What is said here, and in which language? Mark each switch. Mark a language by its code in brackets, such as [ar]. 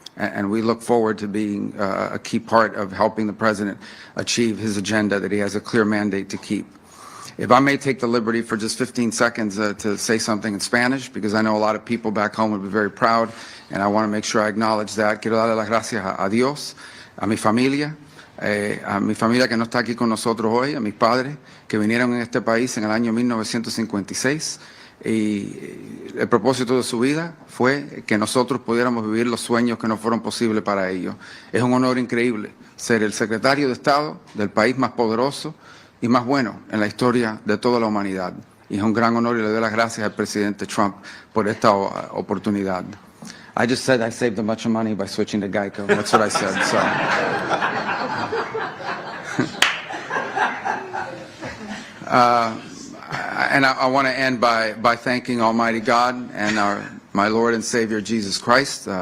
[en] And we look forward to being a key part of helping the president achieve his agenda that he has a clear mandate to keep. If I may take the liberty for just 15 seconds to say something in Spanish, because I know a lot of people back home would be very proud, and I want to make sure I acknowledge that. [es] Quiero darle las gracias a Dios, a mi familia que no está aquí con nosotros hoy, a mis padres que vinieron en este país en el año 1956. Y el propósito de su vida fue que nosotros pudiéramos vivir los sueños que no fueron posibles para ellos. Es un honor increíble ser el secretario de Estado del país más poderoso y más bueno en la historia de toda la humanidad. Y es un gran honor y le doy las gracias al presidente Trump por esta oportunidad. [en] I just said I saved a bunch of money by switching to Geico. That's what I said. So. And I want to end by thanking Almighty God and my Lord and Savior Jesus Christ.